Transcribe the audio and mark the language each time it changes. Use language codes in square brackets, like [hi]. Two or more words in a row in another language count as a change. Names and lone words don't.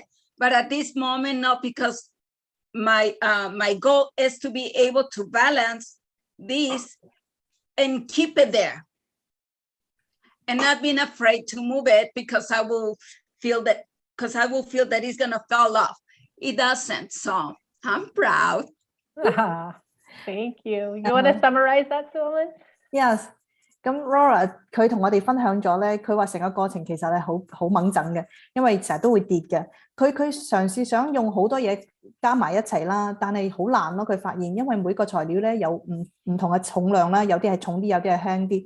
[en] But at this moment, no, because my goal is to be able to balance this and keep it there. And not being afraid to move it because I will feel that it's gonna fall off. It doesn't, so I'm proud. Thank you. You want to summarize that, Suellen? Yes. [yue] 咁 Laura 佢同我哋分享咗咧，佢話成個過程其實係好掹整嘅，因為成日都會跌嘅。佢嘗試想用好多嘢加埋一齊啦，但係好難咯。佢發現因為每個材料咧有唔同嘅重量啦，有啲係重啲，有啲係輕啲。